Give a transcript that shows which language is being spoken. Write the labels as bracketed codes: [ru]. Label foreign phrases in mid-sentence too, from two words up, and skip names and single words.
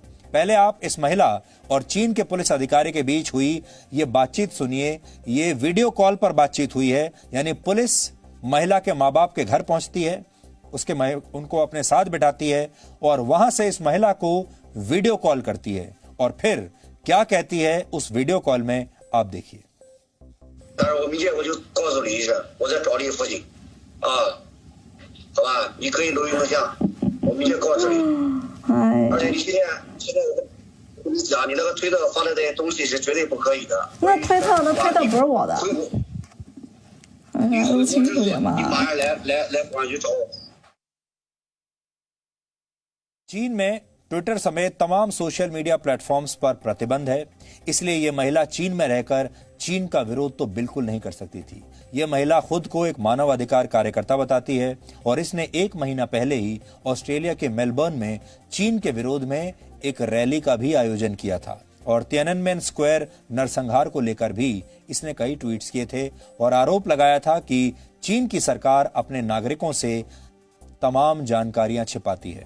[hi] पहले आप इस महिला और चीन के पुलिस अधिकारी के बीच हुई ये बातचीत सुनिए। ये [en] video call [hi] पर बातचीत हुई है, यानी पुलिस महिला के माँ बाप के घर पहुंचती है, उनको अपने साथ बिठाती है और वहां से इस महिला को [en] video call [hi] करती है और फिर क्या कहती है उस वीडियो कॉल में आप देखिए। [zh] 但是我明天我就告诉你一声，我在找你父亲，啊，好吧，你可以录音录像，我明天告诉你。而且你现在我跟你讲，你那个推特发的那些东西是绝对不可以的。那推特不是我的。你说清楚点嘛。你马上来广州找我。 [hi] चीन में ट्विटर समेत तमाम [en] social media platforms [hi] पर प्रतिबंध है, इसलिए यह महिला चीन में रहकर चीन का विरोध तो बिल्कुल नहीं कर सकती थी। यह महिला खुद को एक मानवाधिकार कार्यकर्ता बताती है और इसने 1 महीना पहले ही ऑस्ट्रेलिया के मेलबर्न में चीन के विरोध में एक रैली का भी आयोजन किया था और तियाननमेन स्क्वायर नरसंहार को लेकर भी इसने कई ट्वीट्स किए थे और आरोप लगाया था कि चीन की सरकार अपने नागरिकों से तमाम जानकारियां छिपाती है।